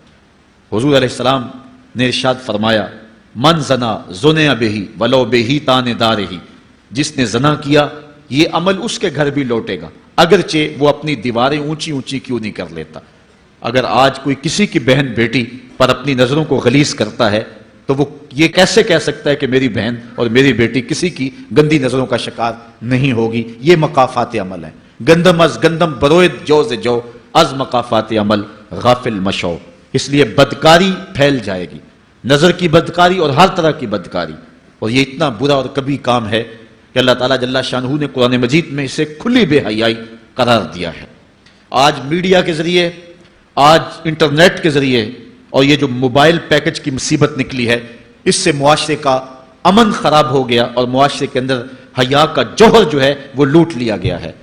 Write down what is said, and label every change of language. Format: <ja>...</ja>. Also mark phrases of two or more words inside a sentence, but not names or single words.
<ur>حضور علیہ السلام نے ارشاد فرمایا،</ur> <ar>من زنا زنیا بہی ولو بہی تان دارہی،</ar> <ur>جس نے زنا کیا یہ عمل اس کے گھر بھی لوٹے گا، اگرچہ وہ اپنی دیواریں اونچی اونچی کیوں نہیں کر لیتا۔ اگر آج کوئی کسی کی بہن بیٹی پر اپنی نظروں کو غلیظ کرتا ہے تو وہ یہ کیسے کہہ سکتا ہے کہ میری بہن اور میری بیٹی کسی کی گندی نظروں کا شکار نہیں ہوگی؟ یہ مقافات عمل ہے۔</ur> <fa>گندم از گندم بروید جو سے جو، از مقافات عمل غافل مشو۔</fa> <ur>اس لیے بدکاری پھیل جائے گی، نظر کی بدکاری اور ہر طرح کی بدکاری، اور یہ اتنا برا اور کبھی کام ہے کہ اللہ تعالیٰ جل شانہ نے قرآن مجید میں اسے کھلی بے حیائی قرار دیا ہے۔ آج میڈیا کے ذریعے، آج انٹرنیٹ کے ذریعے، اور یہ جو موبائل پیکج کی مصیبت نکلی ہے، اس سے معاشرے کا امن خراب ہو گیا اور معاشرے کے اندر حیا کا جوہر جو ہے وہ لوٹ لیا گیا ہے۔</ur>